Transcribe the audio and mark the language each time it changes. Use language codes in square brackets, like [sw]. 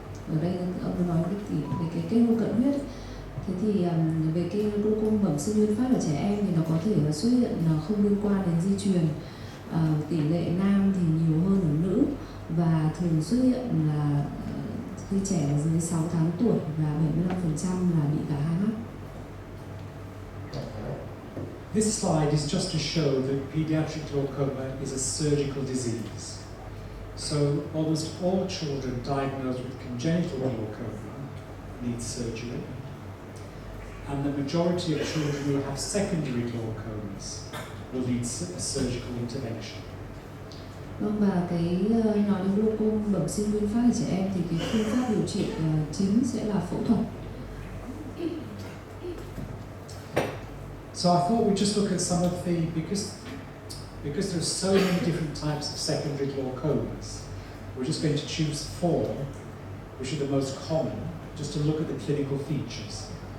[vi] Ở đây ông nói cái kết nối cận huyết. Thế thì về cái glaucom bẩm sinh nguyên phát ở trẻ em thì nó có thể xuất hiện không liên quan đến di truyền. Tỷ lệ nam thì nhiều hơn ở nữ và thường xuất hiện là khi trẻ dưới 6 tháng tuổi và 75% là bị cả hai mắt. [en] This slide is just to show that pediatric glaucoma is a surgical disease. So almost all children diagnosed with congenital glaucoma need surgery, and the majority of children who have secondary glaucomas will need a surgical intervention. [vi] Vâng, và cái nói đến glaucom bẩm sinh nguyên phát ở trẻ em thì cái phương pháp điều trị chính sẽ là phẫu thuật. [en] So I thought we'd just look at some of the, because there's so many different types of secondary glaucomas, we're just going to choose 4, which are the most common, just to look at the clinical features.